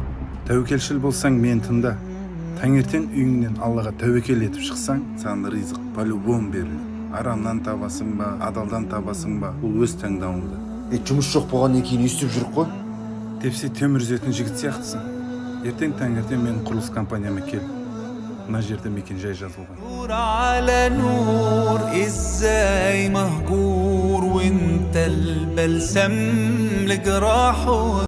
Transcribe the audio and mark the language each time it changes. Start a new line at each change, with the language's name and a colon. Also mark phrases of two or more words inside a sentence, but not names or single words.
Kazakh: Тәуекелшіл болсаң мен тыңда. Таңертең үйіңнен Аллаға тәуекел етіп шықсаң, саған ризық по-любому беріледі. Арамнан табасың ба, адалдан табасың ба, бұл өз таңдауыңда. Жұмыс жоқ болғаннан кейін өйстіп жүріп қой. Тепсе темір үзетін жігіт сияқтысың. Ертең таңертең менің құрылыс компанияма кел. Мына жерде мекен жай жазылған.
Arabic: نور على نور ازاي مهجور وانت البلسم لجراحه